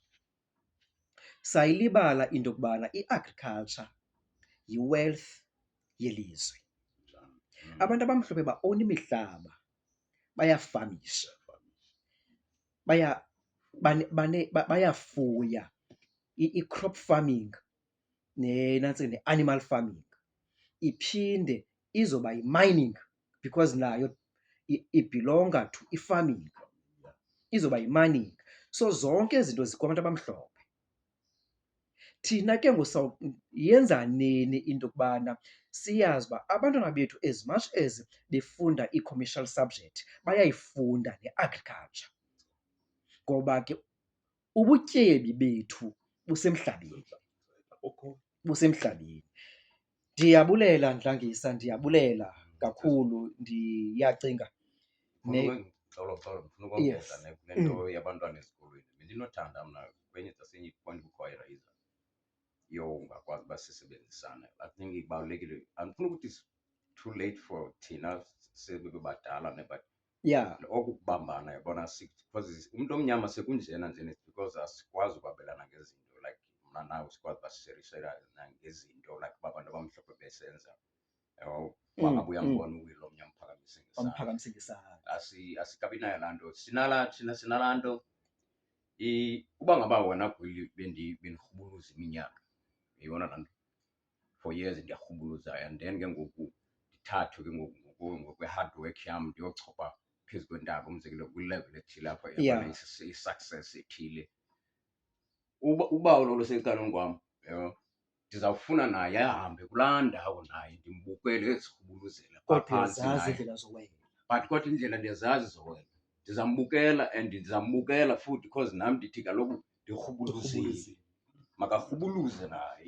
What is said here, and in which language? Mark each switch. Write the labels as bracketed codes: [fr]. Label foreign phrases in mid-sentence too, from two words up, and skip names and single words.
[xh] Sayilibala into yokubana i-agriculture yi-wealth yelizwe. Abantu abamhlophe baowuna imihlaba, bayafamisha, bayafuya i- [en] crop farming [xh] ne- [en] animal farming. [xh] Iphinde izoba yi-mining because nayo ibhilonga to i-farming, izoba yi-mining. So zonke izinto zikho abantu abamhlophe. Thina ke yenza nini into yokubana siyazi uba abantwana bethu [en] as much as [xh] befunda i- [en] commercial subject [xh] bayayifunda ne-agriculture ngoba ke ubutyebi bethu busemhlabeni. Ndiyabulela Dlangisa, ndiyabulela kakhulu. Ndiyacinga ndifuna ukongeza kule nto yabantwana ezikolweni bendinothanda mna kwenye zasenye ipoint kukhwayirayiza ungakwazi uba sisebenzisana. [en] I think [xh] ibalulekile andifuna ukuthi [en] it's too late for [xh] thina sebebadala but okukubambana yabona because umntu omnyama sekunjena njena because asikwazi ukwabelana ngezinto like mna nawe sikwazi uba sisherishera ngezinto like uba abantu abamhlophe besenza wangabe uyambona uwilo omnyama uphakamise ngesandla. Asikabi nayo laa nto thina sinalaa nto uba ngaba wena Gwili bendirhubuluza iminyaka uyibona laa nto [en] for years [xh] ndiyarhubuluza [en] and then [xh] ke ngoku ndithathwe ke ngokwe- [en] hard work [xh] yam ndiyochopha phezu kwentaba umzekelo kwilevel ethile apho i-success ethile. Uba lolo secaleni kwam ndizawufuna naye ahambe kulaa ndawo naye ndimbukele ezirhubuluzela phaa phantsi naye but kodwa indlela ndiyazazi zowena ndizambukela and ndizambukela futhi because nam ndithi kaloku ndirhubuluzile, makarhubuluze naye.